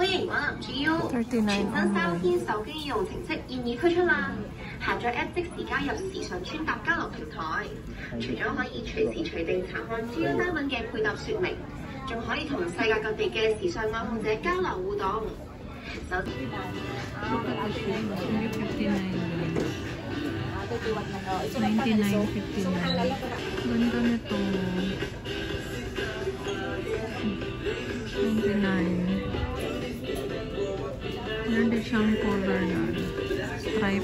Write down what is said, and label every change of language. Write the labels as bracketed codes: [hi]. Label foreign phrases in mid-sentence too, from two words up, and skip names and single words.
[yue] 全新3天手機應用程式現已推出啦！下載 App 即時加入時尚穿搭交流平台，除咗可以隨時隨地查看主要單品嘅配搭說明，仲可以同世界各地嘅時尚愛好者交流互動。 [tl] Ganda nito. 29. Meron din siyang color na stripe.